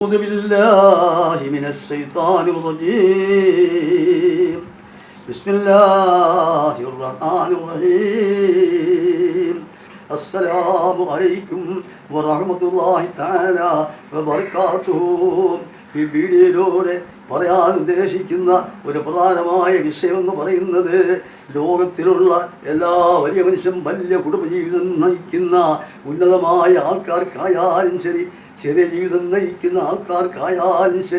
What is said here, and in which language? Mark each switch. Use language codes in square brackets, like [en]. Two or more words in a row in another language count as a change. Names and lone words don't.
[ar] أعوذ بالله من الشيطان الرجيم بسم الله الرحمن الرحيم السلام عليكم ورحمة الله تعالى وبركاته. [ml] ഈ വീഡിയോയിലൂടെ പറയാൻ ഉദ്ദേശിക്കുന്ന ഒരു പ്രധാനമായ വിഷയമെന്ന് പറയുന്നത് ലോകത്തിലുള്ള എല്ലാ വലിയ മനുഷ്യൻ വലിയ കുടുംബജീവിതം നയിക്കുന്ന ഉന്നതമായ ആൾക്കാർക്കായാലും ശരി, ചെറിയ ജീവിതം നയിക്കുന്ന ആൾക്കാർക്കായാലും ശരി,